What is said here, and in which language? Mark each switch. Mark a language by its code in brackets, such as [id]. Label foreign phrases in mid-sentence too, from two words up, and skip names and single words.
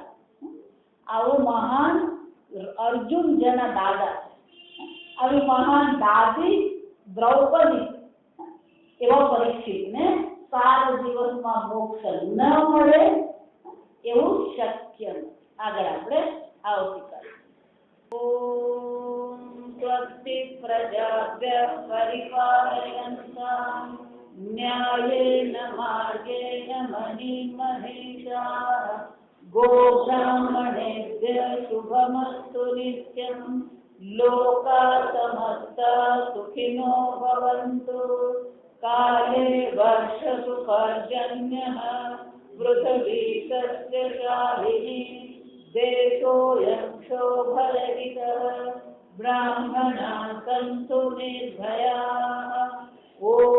[gu] આવો મહાન અર્જુન જેના દાદા છે, આવી મહાન દાદી દ્રૌપદી એવા પરીક્ષિતને 7 દિવસમાં મોક્ષ ન મળે એવું શક્ય નથી. આગળ આપણે આવતીકાલે. [sa] ઓમ સ્વસ્તિ પ્રજાભ્યઃ પરિપાલયન્તાં ન્યાયેન માર્ગેણ મહિં મહિષાઃ गोब्राह्मणेभ्यः शुभमस्तु नित्यं लोकाः समस्ताः सुखिनो भवन्तु काले वर्षतु पर्जन्यः पृथिवी सस्यशालिनी देशोऽयं क्षोभरहितः ब्राह्मणाः सन्तु निर्भयाः ॐ